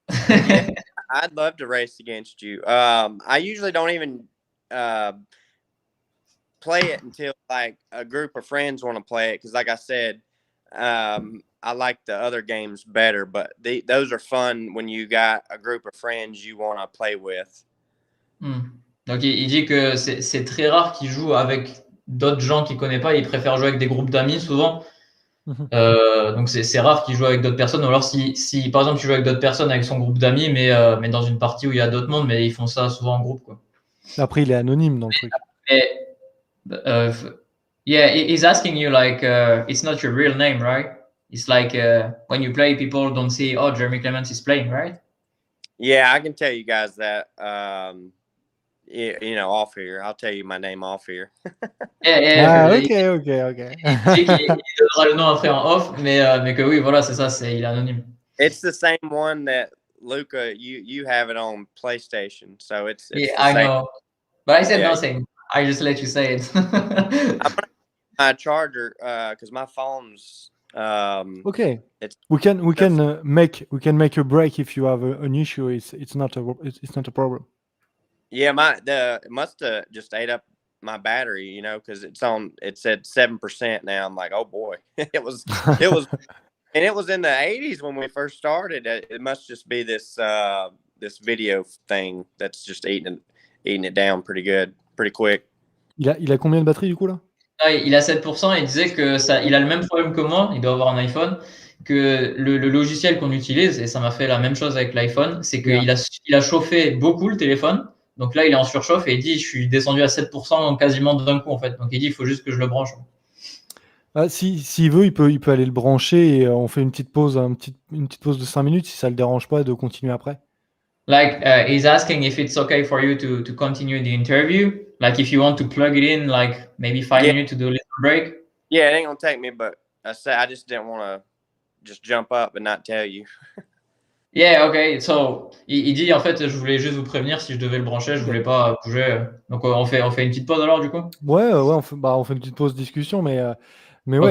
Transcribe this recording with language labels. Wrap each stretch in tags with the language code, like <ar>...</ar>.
<en>Yeah, I'd love to race against you. I usually don't even play it until like a group of friends want to play it because, like I said, I like the other games better. But those are fun when you got a group of friends you want to play with.</en> <fr>Donc, il dit que c'est très rare qu'il joue avec d'autres gens qu'il connaît pas. Il préfère jouer avec des groupes d'amis souvent. Donc, c'est rare qu'il joue avec d'autres personnes. Ou alors, si par exemple, tu joues avec d'autres personnes avec son groupe d'amis, mais dans une partie où il y a d'autres mondes, mais ils font ça souvent en groupe, quoi. Après, il est anonyme dans le truc.</fr> <en>Yeah, he's asking you like, it's not your real name, right? It's like when you play, people don't see, oh, Jeremy Clements is playing, right? Yeah, I can tell you guys that. You know, off here. I'll tell you my name off here. Yeah. Ok.</en> <fr>Il dit qu'il donnera le nom après en off, mais que oui, voilà, c'est ça, il est anonyme.</fr> <en>It's the same one that Luca, you have it on PlayStation, so it's Yeah, the I same. know, but I said Yeah. nothing. I just let you say it. I'm gonna my charger because my phone's Okay. it's We can make a break if you have an issue. It's not a problem. yeah, it must have just ate up my battery, you know, because it said 7% now. I'm like, oh boy. it was and it was in the 80s when we first started. It must just be this video thing that's just eating it down pretty quick.</en> <fr>Il a combien de batterie du coup là? Ah, il a 7%, il disait que il a le même problème que moi, il doit avoir un iPhone, que le logiciel qu'on utilise, et ça m'a fait la même chose avec l'iPhone, c'est qu'il a chauffé beaucoup le téléphone. Donc là, il est en surchauffe et il dit, je suis descendu à 7% quasiment d'un coup en fait. Donc il dit, il faut juste que je le branche. Ah, s'il veut, il peut aller le brancher et on fait une petite pause de 5 minutes si ça le dérange pas de continuer après.</fr> <en>Like, he's asking if it's okay for you to continue the interview. Like, if you want to plug it in, like maybe 5 minutes to do a little break. Yeah, it ain't gonna take me, but I just didn't want to just jump up and not tell you. Yeah, okay.</en> <fr>So, il dit en fait, je voulais juste vous prévenir si je devais le brancher, je voulais pas bouger. Donc, on fait une petite pause alors du coup. Ouais, on fait une petite pause discussion, mais ouais,</fr>